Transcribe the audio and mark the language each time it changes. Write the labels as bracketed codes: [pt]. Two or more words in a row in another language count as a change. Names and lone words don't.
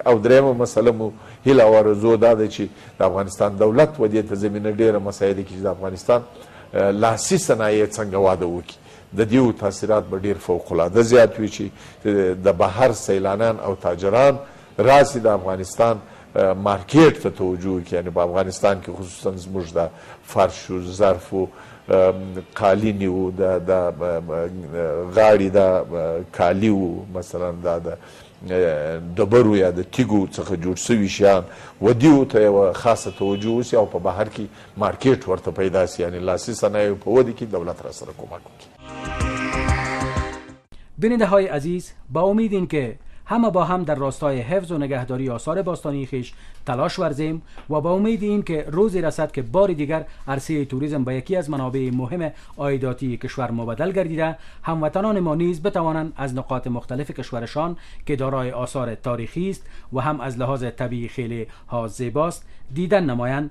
[ps] او درېیمه مسله مو هیله او آرزو دا ده چې د افغانستان دولت و دې ته زمینه ډېره مساعده کړي چې د افغانستان لاسي صنایع څنګه واده وکړي. د دې تاثیرات به ډېر فوق العاده زیات وي چې د بهر سیلانیان او تاجران راسي د افغانستان مارکیټ ته توجه وکړي. یعنې په افغانستان کې خصوصا زموږ د فرش و ظرف و قالینې و د غاړې د کالي و مثلا دا د ډبرو یا د تیږو څخه جوړ سوي شیان و دیو ته یوه خاصه توجه وسي او په بهر کې مارکیټ ورته پیدا سي. یعنې لاسي صنایعو په ودې کې دولت را سره کمک وکړي. [fa] بیننده های عزیز، با امید این که همه با هم در راستای حفظ و نگهداری آثار باستانی خویش تلاش ورزیم و با امید این که روزی رسد که بار دیگر عرصه توریسم به یکی از منابع مهم عایداتی کشور مبدل گردیده، هموطنان ما نیز بتوانند از نقاط مختلف کشورشان که دارای آثار تاریخی است و هم از لحاظ طبیعی خیلی ها زیباست دیدن نمایند.